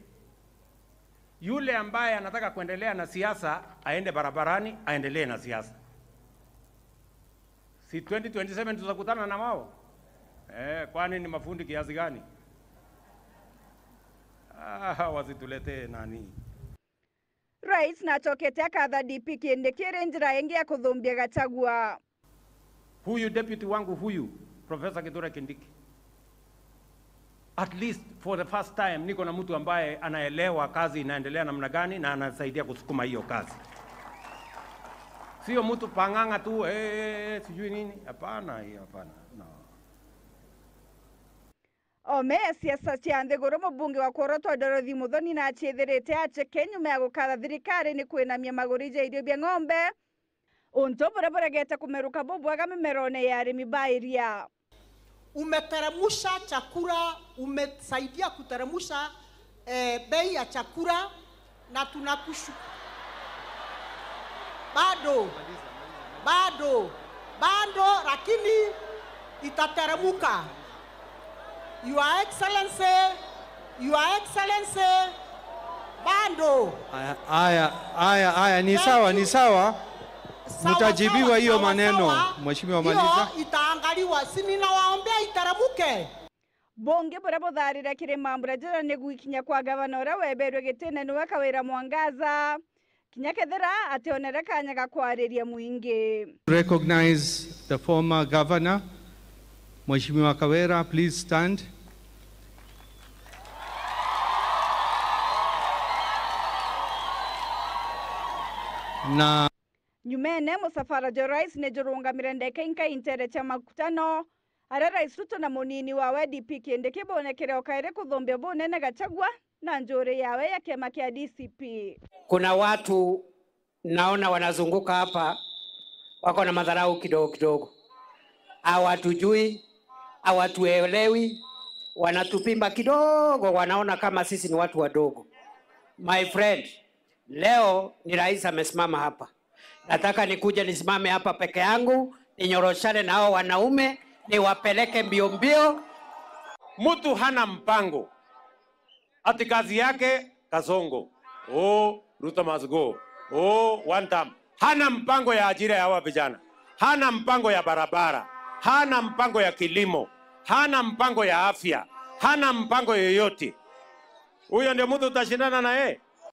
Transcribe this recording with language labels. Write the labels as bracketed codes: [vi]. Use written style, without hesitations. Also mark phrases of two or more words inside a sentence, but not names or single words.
[sw] Yule ambaye anataka kuendelea na siasa, aende barabarani, aendelee na siasa. Si 2027 tutakutana na wao? Kwani ni mafundi kiasi gani? Wasitulete nani? [mer] Rais na chokete akatha DP Kindiki njira yengi ya kuthumbia Gachagua. [sw] Huyu deputy wangu huyu, Professor Kithure Kindiki. [en] At least for the first time [sw] niko na mtu ambaye anaelewa kazi inaendelea namna gani na anasaidia kusukuma hiyo kazi. Sio mtu panganga tu sijui nini. Hapana, hiyo hapana. No. [mer] Ome siasa cianthe goro mubunge wa Koroto Dorothy Muthoni na achethirite ache Kenya ya gukatha thirikari ni kwinamia magurija irio bia ng'ombe. Unto boreregete kumeruka bobwaga mimerone ya arimi bairia. [sw] Umeteremusha chakula, umesaidia kuteremusha bei ya chakula na tunakushukuru. Bado lakini itateremuka. [en] Your Excellency, Bando. [sw] Aya, ni sawa, ni sawa. Mtajibiwa hiyo maneno. Mheshimiwa maliza. Hiyo itaangaliwa. Si ninawaombea itaramuke. [mer] Bonge bora botharira kirima mbura ne gwikinya kwa gavana ora weberwe gitene niwe Kawira Mwangaza kinya kethera ationere kanya gakwariria muingi. [en] Recognize the former governor. [sw] Mheshimiwa Kawira, [en] please stand. [mer] Na nyumene musafara jo rais ne jorunga mirendeke inka intere cha makutano ara rais Ruto na munini wawe DP kiende kibonekere okaire kuthombia bunene Gachagua na njore yawe ya kema kia DCP. [sw] Kuna watu naona wanazunguka hapa wako na madharau kidogo kidogo, hawatujui, hawatuelewi, wanatupimba kidogo, wanaona kama sisi ni watu wadogo. [en] My friend, [sw] leo ni rais amesimama hapa. Nataka nikuje nisimame hapa peke yangu, ninyoroshane na hao wanaume, niwapeleke mbio mbio. Mtu hana mpango. Ati kazi yake Kasongo. [en] Oh, Ruto must go. Oh, one time. [sw] Hana mpango ya ajira ya hawa vijana. Hana mpango ya barabara. Hana mpango ya kilimo. Hana mpango ya afya. Hana mpango yoyote. Huyo ndio mtu utashindana na yeye.